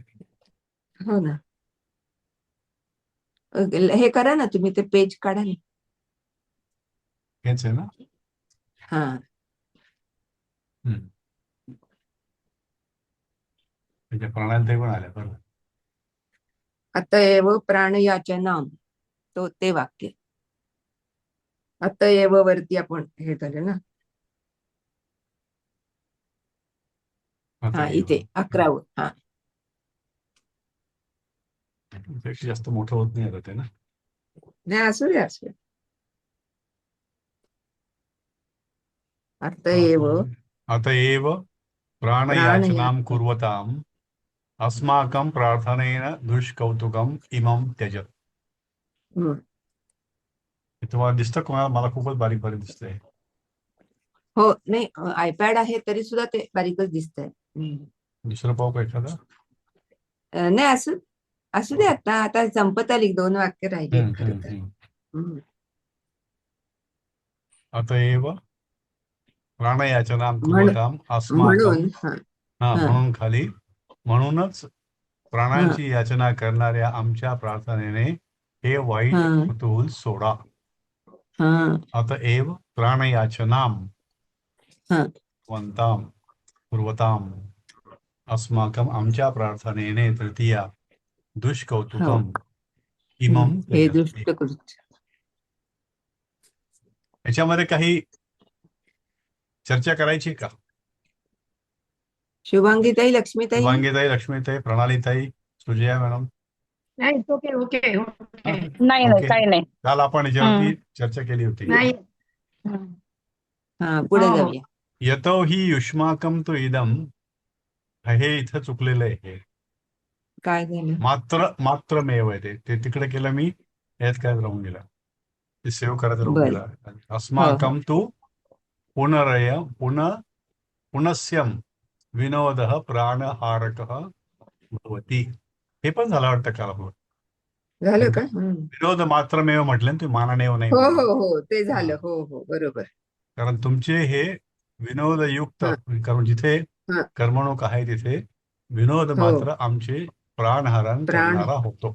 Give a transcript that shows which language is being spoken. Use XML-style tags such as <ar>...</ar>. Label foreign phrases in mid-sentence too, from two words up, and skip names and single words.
<mr>हो ना. हे करा ना तुम्ही, ते पेज काढा ना. हेच आहे ना. हा त्याच्या प्राणाला ते पण आल्या बरोबर.</mr> <sa>अतएव प्राणयाचना,</sa> <mr>ते वाक्य अतएव वरती आपण हे झालं ना. हा इथे 11. हा पेक्षा जास्त मोठं होत नाही आता ते ना. नाही असू दे असू दे.</mr> <sa>अतएव प्राणयाचनां कुर्वताम् अस्माकं प्रार्थनेन दुष्कौतुकम् इमं त्यजत.</sa> <mr>तुम्हाला दिसतं कोणाला? मला खूपच बारीक बारीक दिसतंय. हो नाही आयपॅड आहे तरी सुद्धा ते बारीकच दिसतंय. दुसरं पाहू का एखादा? नाही असू दे. आता संपत आली, 2 वाक्य राहिले खरं तर.</mr> <sa>अतएव प्राणयाचनां कुर्वताम् अस्माकं,</sa> <mr>म्हणून खाली, म्हणूनच प्राणांची याचना करणाऱ्या आमच्या प्रार्थनेने हे वाईट कुतूहल सोडा.</mr> <sa>अतएव प्राणयाचनां कुर्वताम् अस्माकं,</sa> <mr>आमच्या प्रार्थनेने तृतीया</mr> <sa>दुष्कौतुकम इमं त्यजत.</sa> <mr>याच्यामध्ये काही चर्चा करायची का? शुभांगीताई, लक्ष्मीताई, लक्ष्मीताई, प्रणालीताई, सुजया मॅडम. नाही</mr> <en>okay okay okay.</en> <mr>नाही काही नाही. काल आपण याच्यावरती चर्चा केली होती. पुढे जाऊया.</mr> <sa>यतो हि युष्माकं तु इदम,</sa> <mr>हे इथं चुकलेलं आहे. काय झालं? मात्रमेव आहे ते तिकडे केलं मी, यात काय राहून गेला, ते सेव्ह करायचं राहून गेला.</mr> <sa>अस्माकं तु पुनस्यम विनोदः प्राणहारकः भवति.</sa> <mr>हे पण झालं वाटतं काल. झालं का?</mr> <sa>विनोद मात्रमेव</sa> <mr>म्हटलं ना तुम्ही, माननेव नाही. हो ते झालं. हो बरोबर. कारण तुमचे हे विनोदयुक्त, कारण जिथे कर्मणूक आहे तिथे विनोद मात्र आमचे प्राणहरण करणारा होतो.</mr>